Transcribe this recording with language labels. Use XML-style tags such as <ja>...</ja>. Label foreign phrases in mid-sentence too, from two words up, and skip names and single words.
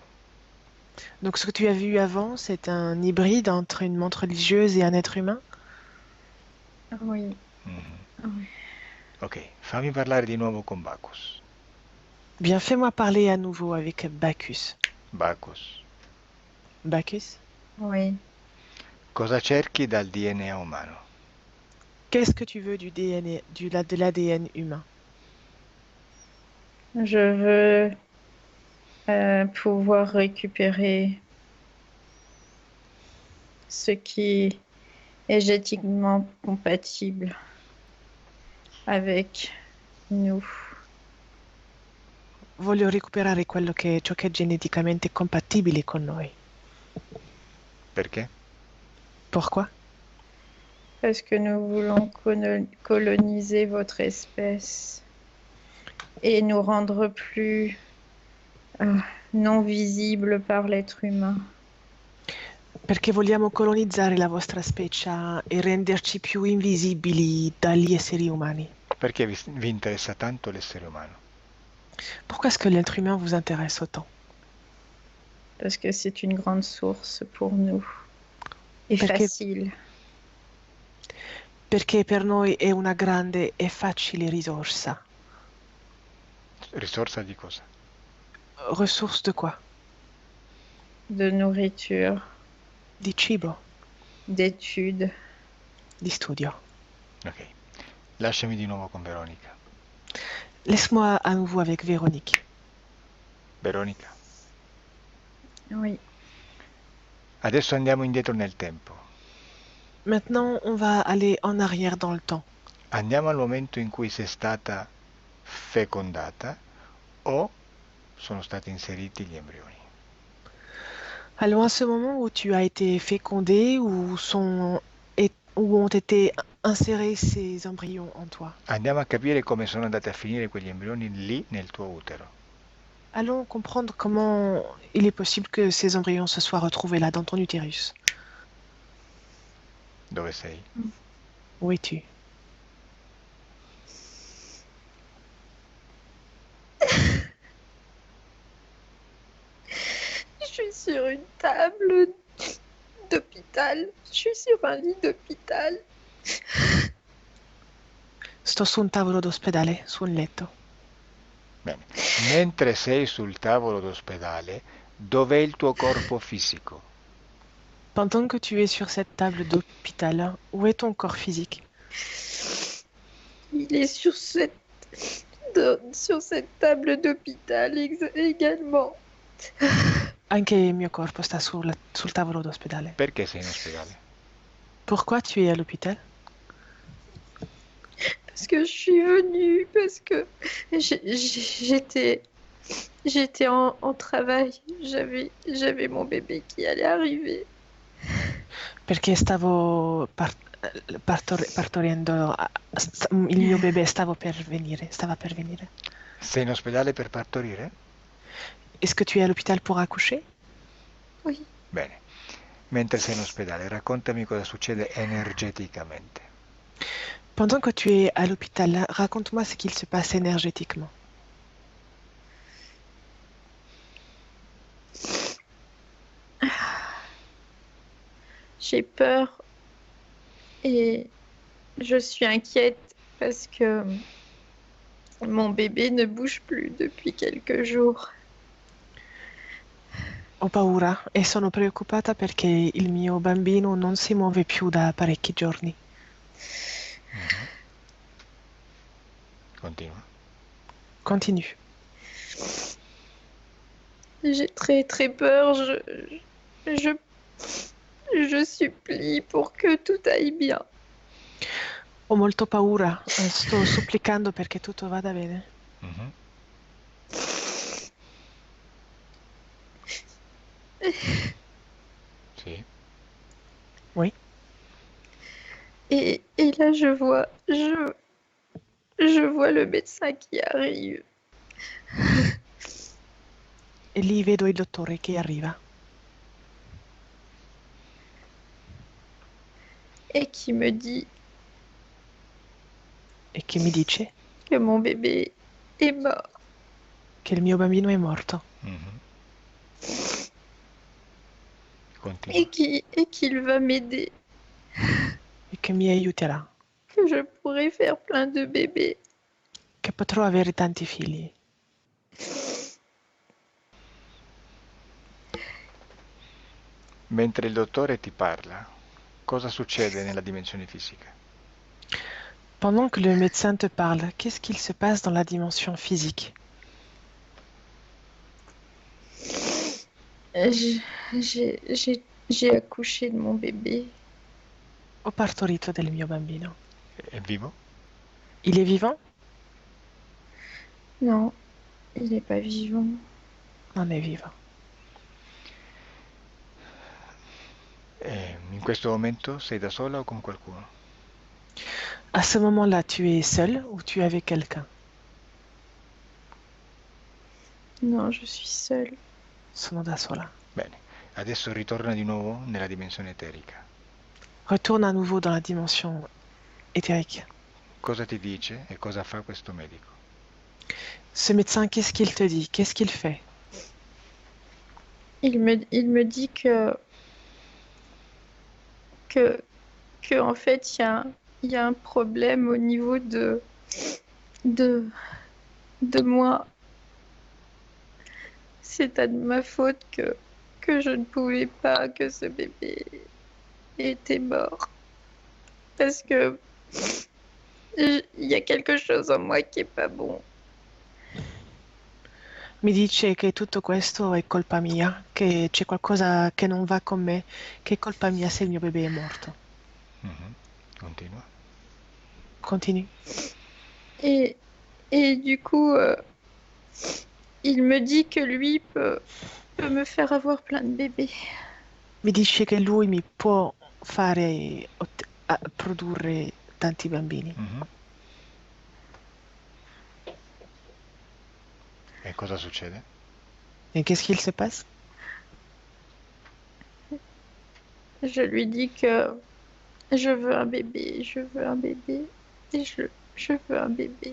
<fr>Donc ce que tu as vu avant, c'est un hybride entre une menthe religieuse et un être humain? Oui. Oui.</fr> <it>Ok, fammi parlare di nuovo con Bacchus.</it> <fr>Bien, fais-moi parler à nouveau avec Bacchus. Bacchus, Bacchus? Oui.</fr> <it>cosa cerchi dal DNA umano?</it> <fr>Qu'est-ce que tu veux du DNA, de l'ADN humain? Je veux pouvoir récupérer ce qui est génétiquement compatible avec nous.</fr> <it>Voglio recuperare ciò che è geneticamente compatibile con noi. Perché?</it> <fr>Pourquoi? Parce que nous voulons coloniser votre espèce et nous rendre plus non visibles par l'être humain.</fr> <it>Perché vogliamo colonizzare la vostra specie e renderci più invisibili dagli esseri umani. Perché vi interessa tanto l'essere umano?</it> <fr>Pourquoi est-ce que l'être humain vous intéresse autant? Parce que c'est une grande source pour nous. Et</fr> <it>Perché, facile. perché per noi è una grande e facile risorsa. Risorsa di cosa?</it> <fr>Ressource de quoi? De nourriture,</fr> <it>Di cibo,</it> <fr>d'études.</fr> <it>di studio. Ok. Lasciami di nuovo con Veronica.</it> <fr>Laisse-moi à nouveau avec Véronique. Veronica, Oui.</fr> <it>adesso andiamo indietro nel tempo.</it> <fr>Maintenant, on va aller en arrière dans le temps.</fr> <it>Andiamo al momento in cui sei stata fecondata o sono stati inseriti gli embrioni.</it> <fr>Allons à ce moment où tu as été fécondé, où ont été insérés ces embryons en toi.</fr> <it>Andiamo a capire come sono andati a finire quegli embrioni lì nel tuo utero.</it> <fr>Allons comprendre comment il est possible que ces embryons se soient retrouvés là, dans ton utérus.</fr> <it>Dove sei?</it> <fr>Où es-tu? Je suis sur une table d'hôpital. Je suis sur un lit d'hôpital.</fr> <it>Sto su un tavolo d'ospedale, su un letto. Bene. Mentre sei sul tavolo d'ospedale, dov'è il tuo corpo fisico?</it> <fr>Pendant que tu es sur cette table d'hôpital, où est ton corps physique? Il est sur cette table d'hôpital également.</fr> <it>Anche il mio corpo sta sul tavolo d'ospedale. Perché sei in ospedale?</it> <fr>Pourquoi tu es à l'hôpital? Parce que je suis venue, parce que j'étais en travail. J'avais mon bébé qui allait arriver.</fr> <it>Perché stavo partorendo, il mio bebè stava per venire. Sei in ospedale per partorire?</it> <fr>Est-ce que tu es à l'hôpital pour accoucher? Oui.</fr> <it>Bene. Mentre sei in ospedale, raccontami cosa succede energeticamente.</it> <fr>Pendant que tu es à l'hôpital, raconte-moi ce qu'il se passe énergétiquement. J'ai peur et je suis inquiète parce que mon bébé ne bouge plus depuis quelques jours.</fr> <it>Ho paura e sono preoccupata perché il mio bambino non si muove più da parecchi giorni. Continua.</it> <fr>Continue. J'ai très très peur. Je supplie pour que tout aille bien.</fr> <it>Ho molto paura, sto supplicando perché tutto vada bene. Mhm. Sì.</it> <fr>Oui. Et là, je vois le médecin qui arrive</fr> <it>E lì vedo il dottore che arriva</it> <fr>et qui me dit</fr> <it>e che mi dice</it> <fr>que mon bébé est mort</fr> <it>che il mio bambino è morto Mhm. Continua.</it> <fr>et qu'il va m'aider,</fr> <it>e che mi aiuterà,</it> <fr>que je pourrai faire plein de bébés.</fr> <it>che potrò avere tanti figli. Mentre il dottore ti parla, cosa succede nella dimensione fisica?</it> <fr>Pendant que le médecin te parle, qu'est-ce qu'il se passe dans la dimension physique? J'ai accouché de mon bébé.</fr> <it>Ho partorito del mio bambino. È vivo?</it> <fr>Il est vivant? Non, il n'est pas vivant.</fr> <it>Non è vivo. In questo momento sei da sola o con qualcuno?</it> <fr>À ce moment-là, tu es seul ou tu es avec quelqu'un? Non, je suis seule.</fr> <it>Sono da sola. Bene, adesso ritorna di nuovo nella dimensione eterica.</it> <fr>Retourne à nouveau dans la dimension éthérique.</fr> <it>Cosa ti dice e cosa fa questo medico?</it> <fr>Ce médecin, qu'est-ce qu'il te dit? Qu'est-ce qu'il fait? Il me dit que, que en fait, il y a un problème au niveau de, de moi. C'est à ma faute que je ne pouvais pas, que ce bébé était mort. Parce que il y a quelque chose en moi qui est pas bon.</fr> <it>Mi dice che tutto questo è colpa mia, che c'è qualcosa che non va con me, che è colpa mia se il mio bebè è morto. Mhm. Continua. Continui.</it> <fr>Et du coup, il me dit que lui peut me faire avoir plein de bébés.</fr> <it>Mi dice che lui mi può fare produrre tanti bambini. Mhm. E cosa succede?</it> <fr>Et qu'est-ce qu'il se passe? Je lui dis que je veux un bébé, je veux un bébé, et je veux un bébé.</fr>